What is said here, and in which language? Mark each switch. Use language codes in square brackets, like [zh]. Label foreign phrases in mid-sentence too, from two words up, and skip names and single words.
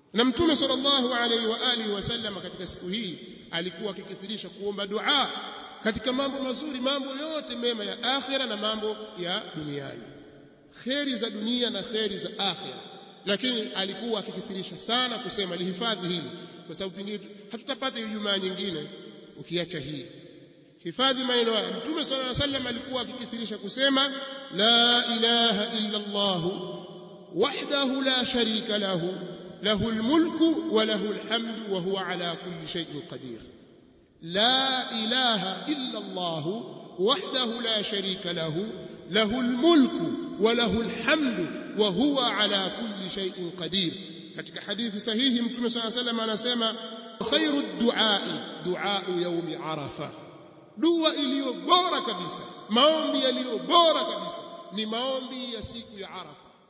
[sw] Na Mtume [ar] صلى الله عليه وعلى آله وسلم [sw] katika siku hii alikuwa akikithirisha kuomba dua katika mambo mazuri, mambo yote mema ya akhira na mambo ya duniani, khairi za dunia na khairi za akhira. Lakini alikuwa akikithirisha sana kusema lihifadhi hili, kwa sababu pengine hatutapata Ijumaa nyingine ukiacha hii. Hifadhi maneno haya. Mtume [ar] صلى الله عليه وسلم [sw] alikuwa akikithirisha kusema [ar] لا إله إلا الله وحده لا شريك له له الملك وله الحمد وهو على كل شيء قدير. لا إله إلا الله وحده لا شريك له له الملك وله الحمد وهو على كل شيء قدير. [sw] katika hadithi sahihi Mtume [ar] صلى الله عليه وسلم [sw] anasema [ar] خير الدعاء يوم عرفة, [sw] dua iliyo bora kabisa, maombi yaliyo bora kabisa ni maombi ya siku ya Arafa.